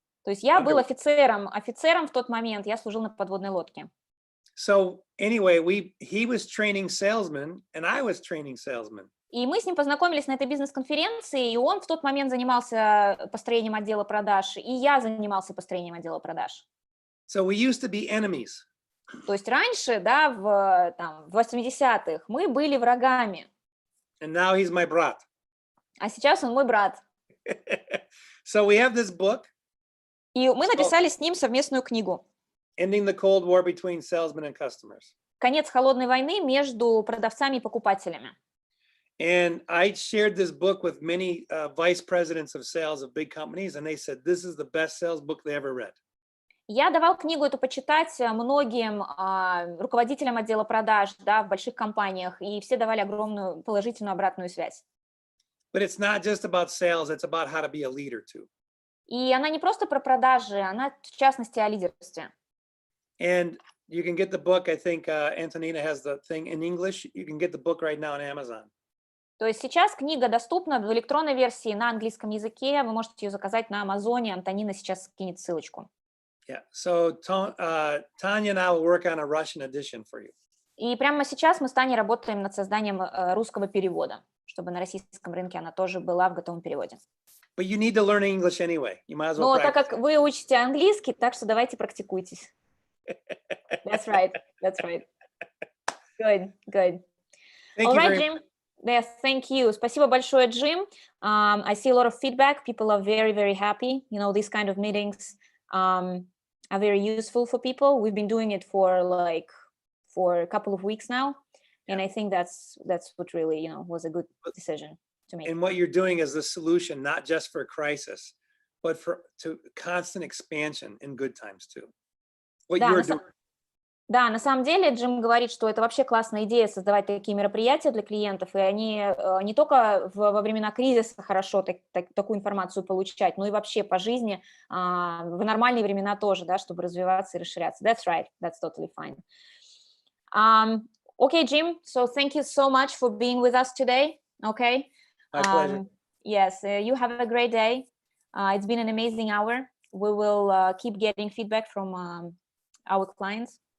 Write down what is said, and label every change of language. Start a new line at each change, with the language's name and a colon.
Russian: То есть я был офицером в тот момент, я служил на подводной лодке.
English: So anyway, he was training salesmen and I was training salesmen.
Russian: И мы с ним познакомились на этой бизнес-конференции, и он в тот момент занимался построением отдела продаж, и я занимался построением отдела продаж.
English: So we used to be enemies.
Russian: То есть раньше, да, в 80-х мы были врагами.
English: And now he's my
Russian: brat. А сейчас он мой брат.
English: So we have this book.
Russian: И мы написали с ним совместную книгу.
English: Ending the Cold War between salesmen and customers.
Russian: Конец холодной войны между продавцами и покупателями.
English: And I shared this book with many vice presidents of sales of big companies, and they said this is the best sales book they ever read.
Russian: Я давал книгу эту почитать многим руководителям отдела продаж, да, в больших компаниях, и все давали огромную положительную обратную связь.
English: But it's not just about sales, it's about how to be a leader too.
Russian: И она не просто про продажи, она в частности о лидерстве.
English: And you can get the book, I think Antonina has the thing in English. You can get the book right now on Amazon.
Russian: То есть сейчас книга доступна в электронной версии на английском языке, вы можете ее заказать на Амазоне, Антонина сейчас скинет ссылочку.
English: Yeah, so Tanya and I will work on a Russian edition for you.
Russian: И прямо сейчас мы с Таней работаем над созданием русского перевода, чтобы на российском рынке она тоже была в готовом переводе.
English: But you need to learn English anyway. You might as well practice.
Russian: так как вы учите английский, так что давайте практикуйтесь.
English: That's right. Good. All right, Jim. Yes, thank you.
Russian: Спасибо большое, Jim.
English: I see a lot of feedback. People are very, very happy. These kind of meetings very useful for people. We've been doing it for a couple of weeks now, and I think that's what really was a good decision to make. And what you're doing is the solution, not just for crisis, but to constant expansion in good times too. What you're doing.
Russian: Да, на самом деле Джим говорит, что это вообще классная идея создавать такие мероприятия для клиентов, и они не только во времена кризиса хорошо такую информацию получать, но и вообще по жизни в нормальные времена тоже, да, чтобы развиваться и расширяться.
English: That's right, that's totally fine. Okay, Jim, so thank you so much for being with us today, okay? My pleasure. Yes, you have a great day. It's been an amazing hour. We will keep getting feedback from our clients.